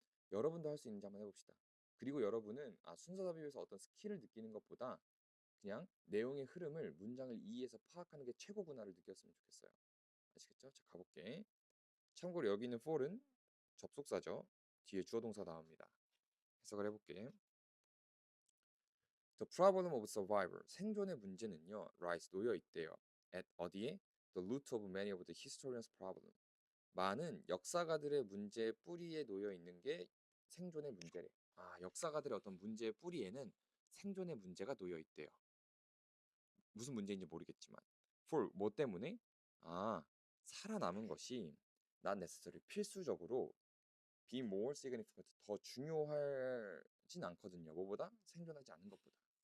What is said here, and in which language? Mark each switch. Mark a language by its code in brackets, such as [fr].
[ko] 여러분도 할 수 있는지 한번 해봅시다. 그리고 여러분은 순서 삽입에서 어떤 스킬을 느끼는 것보다 그냥 내용의 흐름을 문장을 이해해서 파악하는 게 최고구나를 느꼈으면 좋겠어요. 아시겠죠? 자, 가볼게. 참고로 여기 있는 for은 접속사죠. 뒤에 주어 동사 나옵니다. 해석을 해볼게. [en] The problem of survival, [ko] 생존의 문제는요, [en] lies, [ko] 놓여 있대요. at 어디에? [en] The root of many of the historians' problem. [ko] 많은 역사가들의 문제의 뿌리에 놓여 있는 게 생존의 문제래. 역사가들의 어떤 문제의 뿌리에는 생존의 문제가 놓여 있대요. 무슨 문제인지 모르겠지만. for 뭐 때문에? 살아남은 것이 [en] not necessary, [ko] 필수적으로 [en] be more significant, [ko] 더 중요하진 않거든요. 뭐보다? 생존하지 않은 것보다.